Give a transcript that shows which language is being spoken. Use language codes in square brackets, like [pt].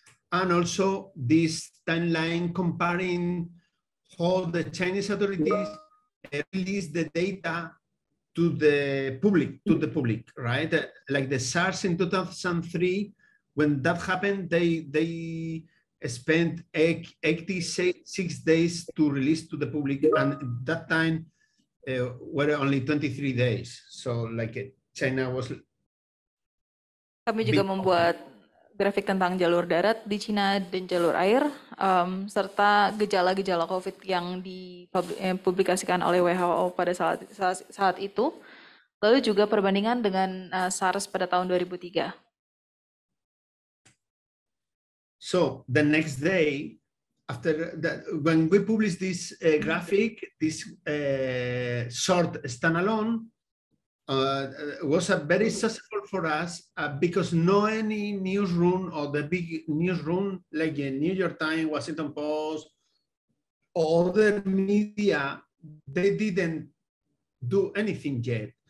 [en] And also this timeline comparing how the Chinese authorities release the data to the public, right? Like the SARS in 2003, when that happened, they spent 86 days to release to the public, and that time were only 23 days. So like China was. [id] Kami juga membuat grafik tentang jalur darat di Cina dan jalur air, serta gejala-gejala COVID yang dipublikasikan oleh WHO pada saat itu, lalu juga perbandingan dengan SARS pada tahun 2003. [en] So the next day, after that, when we published this graphic, this short standalone, was a very successful for us because no any newsroom or the big newsroom like the New York Times, Washington Post, or other media, they didn't do anything yet.